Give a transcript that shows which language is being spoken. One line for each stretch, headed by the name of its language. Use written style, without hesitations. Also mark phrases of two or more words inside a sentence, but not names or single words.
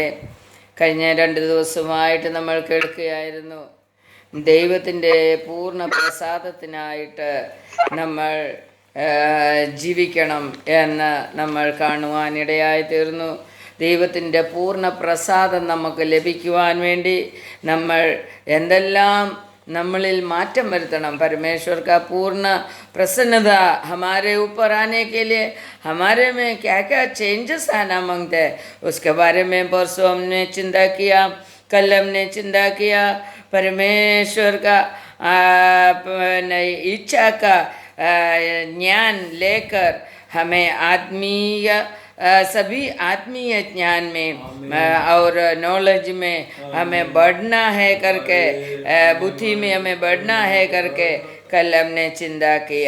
Malayalam: കഴിഞ്ഞ 2 ദിവസമായിട്ട് നമ്മൾ കേൾക്കുകയായിരുന്നു, ദൈവത്തിൻ്റെ പൂർണ്ണ പ്രസാദത്തിനായിട്ട് നമ്മൾ ജീവിക്കണം എന്ന് നമ്മൾ കാണുവാനിടയായി തീർന്നു. ദൈവത്തിൻ്റെ പൂർണ്ണ പ്രസാദം നമുക്ക് ലഭിക്കുവാൻ വേണ്ടി നമ്മൾ എന്തെല്ലാം നമ്മളിൽ മാറ്റം വരുത്തണം.
Hindi: परमेश्वर का पूर्ण प्रसन्नता हमारे ऊपर आने के लिए हमारे में क्या क्या चेंजेस आना मांगते हैं, उसके बारे में परसों हमने चिंता किया, कल हमने चिंता किया। परमेश्वर का इच्छा का ज्ञान लेकर हमें आत्मीय सभी आत्मीय ज्ञान में और नॉलेज में हमें बढ़ना है करके, बुद्धि में हमें बढ़ना है करके कल हमने चिंता किया।